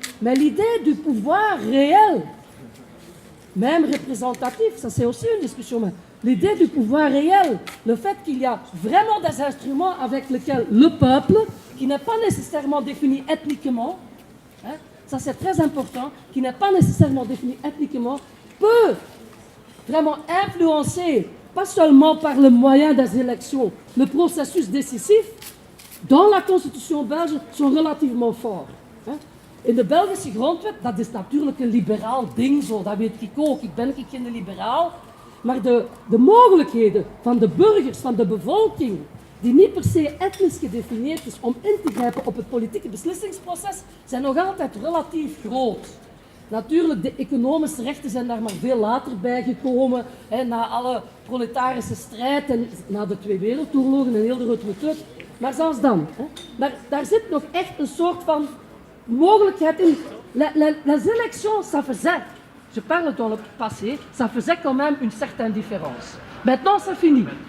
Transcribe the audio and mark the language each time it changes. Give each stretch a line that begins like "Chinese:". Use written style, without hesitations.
French: Mais l'idée du pouvoir réel, même représentatif, ça c'est aussi une discussion, mais l'idée du pouvoir réel, le fait qu'il y a vraiment des instruments avec lesquels le peuple, qui n'est pas nécessairement défini ethniquement, ça c'est très important, qui n'est pas nécessairement défini ethniquement, peut vraiment influencer, pas seulement par le moyen des élections, le processus décisif, dans la Constitution belge, sont relativement forts.
Dutch: in de Belgische grondwet, dat is natuurlijk een liberaal ding zo, dat weet ik ook, ik ben geen liberaal, maar de mogelijkheden van de burgers, van de bevolking, die niet per se etnisch gedefinieerd is om in te grijpen op het politieke beslissingsproces, zijn nog altijd relatief groot. Natuurlijk, de economische rechten zijn daar maar veel later bijgekomen, na alle proletarische strijd en na de Twee Wereldoorlogen en heel de Grote Terug. Maar zelfs dan, maar daar zit nog echt een soort van mogelijkheid in.
French: Les élections, ça faisait, je parle dans le passé, ça faisait quand même une certaine différence. Maintenant, c'est fini.